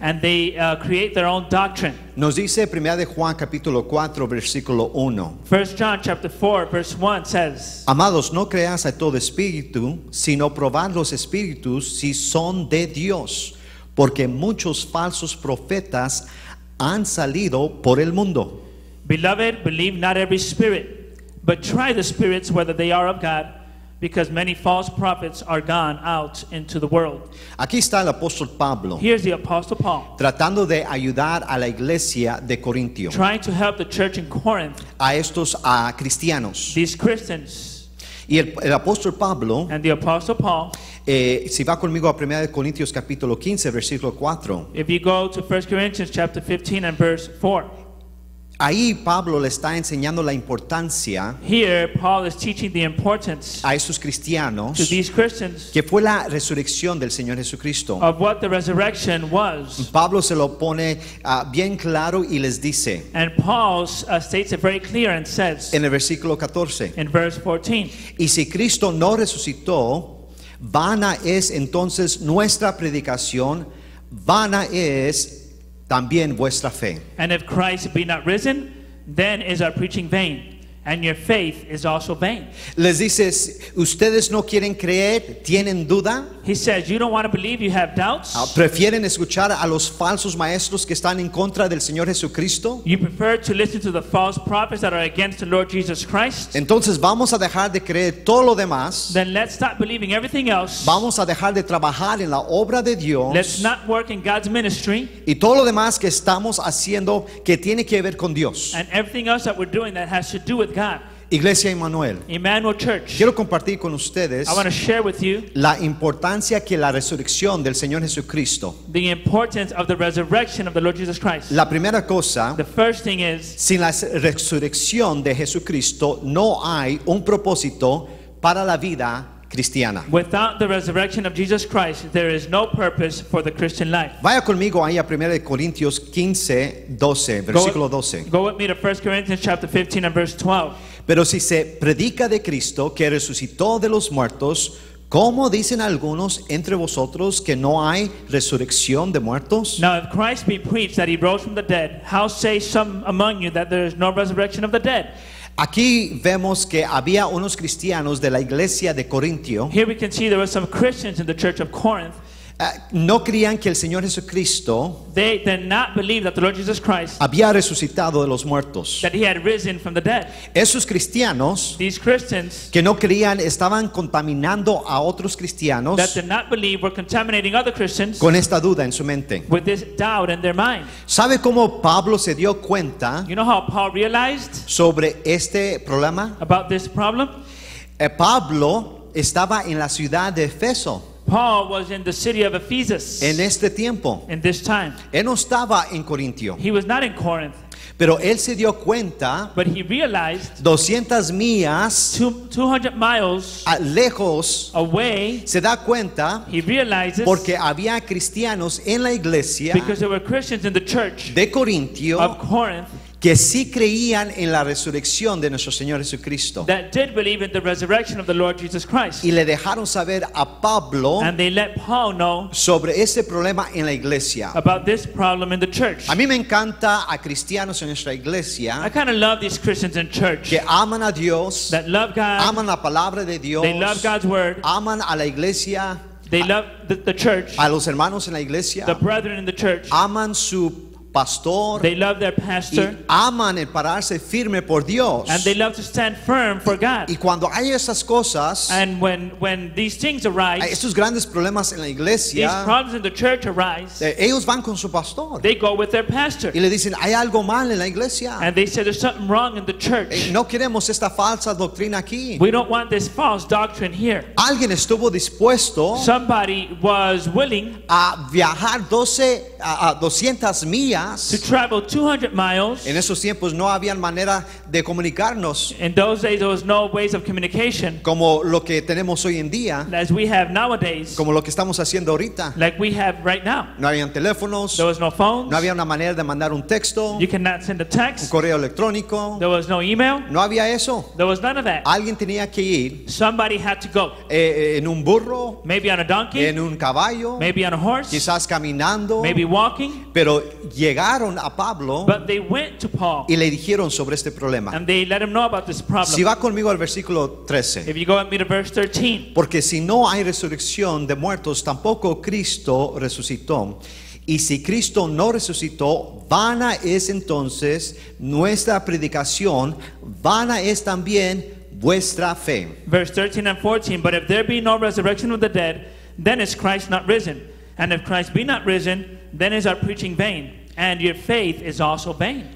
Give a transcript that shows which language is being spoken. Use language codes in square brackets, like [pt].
[en] and they create their own doctrine. [es] Nos dice 1 de Juan capítulo 4 versículo 1. [en] 1 John chapter 4 verse 1 says, [es] Amados, no creas a todo espíritu, sino probad los espíritus si son de Dios, porque muchos falsos profetas han salido por el mundo. [en] Beloved, believe not every spirit, but try the spirits whether they are of God, because many false prophets are gone out into the world. [es] Aquí está el apóstol Pablo [en] Here's the apostle Paul [es] tratando de ayudar a la iglesia de Corintio, [en] trying to help the church in Corinth, [es] a estos cristianos. [en] these Christians. [es] Y el apóstol Pablo, [en] And the apostle Paul, [es] si va conmigo a 1 de Corintios capítulo 15 versículo 4, [en] if you go to 1 Corinthians chapter 15 and verse 4, [es] ahí Pablo le está enseñando la importancia [en] here Paul is teaching the importance [es] a estos cristianos [en] to these Christians [es] que fue la resurrección del Señor Jesucristo. [en] of what the resurrection was. [es] Pablo se lo pone bien claro y les dice [en] And Paul states it very clear and says [es] en el versículo 14, [en] in verse 14, [es] y si Cristo no resucitó, vana es entonces nuestra predicación, vana es también vuestra fe. [en] and if Christ be not risen, then is our preaching vain, and your faith is also vain. [es] Les dice, ustedes no quieren creer, tienen duda, [en] He says, you don't want to believe, you have doubts. [es] prefieren escuchar a los falsos maestros que están en contra del Señor Jesucristo. [en] You prefer to listen to the false prophets that are against the Lord Jesus Christ. [es] Entonces vamos a dejar de creer todo lo demás, [en] Then let's stop believing everything else. [es] vamos a dejar de trabajar en la obra de [en] Let's [es] Dios [en] not work in God's ministry [es] y todo lo demás que estamos haciendo que tiene que ver con Dios. [en] and everything else that we're doing that has to do with God. [es] Iglesia Emmanuel, [en] Emmanuel Church, [es] quiero compartir con ustedes [en] I want to share with you [es] la importancia que la resurrección del Señor Jesucristo. [en] the importance of the resurrection of the Lord Jesus Christ. [es] La primera cosa, [en] The first thing is, [es] sin la resurrección de Jesucristo no hay un propósito para la vida cristiana. [en] Without the resurrection of Jesus Christ, there is no purpose for the Christian life. [es] Vaya conmigo ahí a 1 Corintios 15, 12, versículo 12. [en] Go with me to 1 Corinthians chapter 15 and verse 12. [es] Pero si se predica de Cristo que resucitó de los muertos, ¿cómo dicen algunos entre vosotros que no hay resurrección de muertos? [en] Now if Christ be preached that he rose from the dead, how say some among you that there is no resurrection of the dead? [es] Aquí vemos que había unos cristianos de la iglesia de Corintio. [en] Here we can see there were some Christians in the church of Corinth. [es] No creían que el Señor Jesucristo [en] They did not believe that the Lord Jesus Christ, [es] había resucitado de los muertos. [en] that he had risen from the dead. [es] Esos cristianos [en] These Christians [es] que no creían estaban contaminando a otros cristianos [en] that did not believe were contaminating other Christians [es] con esta duda en su mente. [en] with this doubt in their mind. [es] ¿Sabe cómo Pablo se dio cuenta [en] You know how Paul realized [es] sobre este problema? [en] about this problem? [es] Pablo estaba en la ciudad de Efeso [en] Paul was in the city of Ephesus [es] en este tiempo. [en] in this time. [es] Él no estaba en Corintio, [en] He was not in Corinth, [es] pero él se dio cuenta [en] but he realized [es] 200 millas [en] 200 miles [es] lejos, [en] away, [es] se da cuenta [en] he realizes [es] porque había cristianos en la iglesia [en] because there were Christians in the church [es] de Corintio [en] of Corinth [es] que sí creían en la resurrección de nuestro Señor Jesucristo [en] that did believe in the resurrection of the Lord Jesus Christ. [es] y le dejaron saber a Pablo [en] And they let Paul know [es] sobre ese problema en la iglesia. [en] about this problem in the church. [es] A mí me encanta a cristianos en nuestra [en] I [es] iglesia [en] kind of love these Christians in church [es] que aman a Dios, [en] that love God, [es] aman la palabra de Dios, [en] they love God's word, [es] aman a la iglesia, [en] they love the church, [es] a los hermanos en la iglesia, [en] the brethren in the church, [es] aman su pastor [en] they love their [es] y [en] pastor, [es] aman el pararse firme por Dios. [en] and they love to stand firm for God. [es] Y cuando hay esas cosas, [en] And when these things [es] hay [en] arise, [es] estos grandes problemas en la [en] these [es] iglesia, [en] problems in the church arise, [es] ellos van con su pastor [en] they go with their pastor. [es] y le dicen, hay algo mal en la iglesia. [en] And they say there's something wrong in the church. [es] No queremos esta falsa doctrina aquí. [en] We don't want this false doctrine here. [es] Alguien estuvo dispuesto [en] Somebody was willing [es] a viajar 200 millas. [en] to travel 200 miles. [es] En esos tiempos no había manera de comunicarnos [en] In those days, there was no ways of communication [es] como lo que tenemos hoy en día, [en] as we have nowadays, [es] como lo que estamos haciendo ahorita. [en] like we have right now. [es] No habían teléfonos, [en] There was no phones. [es] no había una manera de mandar un texto, [en] You cannot send a [es] un [en] text. [es] correo electrónico. [en] There was no email. [es] No había eso. [en] There was none of that. [es] Alguien tenía que ir [en] Somebody had to go. [es] en un burro, [en] Maybe on a donkey, [es] en un caballo, [en] maybe on a horse, [es] quizás caminando, [en] maybe walking. [es] pero llegaron a Pablo [en] But they went to Paul [es] y le dijeron sobre este problema. [en] and they let him know about this [es] Si [en] problem. [es] va conmigo al versículo 13. [en] If you go with me to verse 13, [es] Porque si no hay resurrección de muertos, tampoco Cristo resucitó. Y si Cristo no resucitó, vana es entonces nuestra predicación, vana es también vuestra fe. [en] verse 13 and 14, but if there be no resurrection of the dead, then is Christ not risen. And if Christ be not risen, then is our preaching vain, and your faith is also vain.